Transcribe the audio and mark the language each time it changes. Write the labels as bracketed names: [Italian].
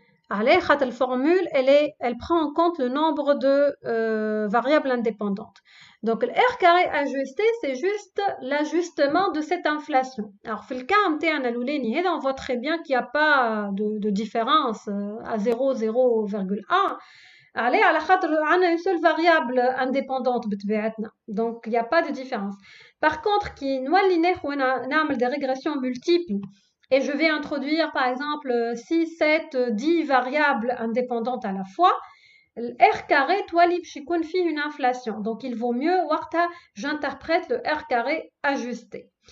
[Arabic] عليه خاطر [French] la formule elle prend en compte le nombre de variables indépendantes. Donc le R carré ajusté, c'est juste l'ajustement de cette inflation. Alors [Arabic] في الكا نتاعنا الاولاني هذا [French] on voit très bien qu'il n'y a pas de différence à 0,1. [Arabic] عليه على خاطر عندنا [French] une seule variable indépendante [Arabic] بطبيعتنا. [French] Donc il n'y a pas de différence. Par contre [Arabic] كي نولي نعمل [French] des régressions multiples et je vais introduire par exemple 6, 7, 10 variables indépendantes à la fois, le R carré [Arabic] توالي باش يكون فيه [French] une inflation. Donc il vaut mieux [Arabic] وقتها [French] j'interprète le R carré ajusté.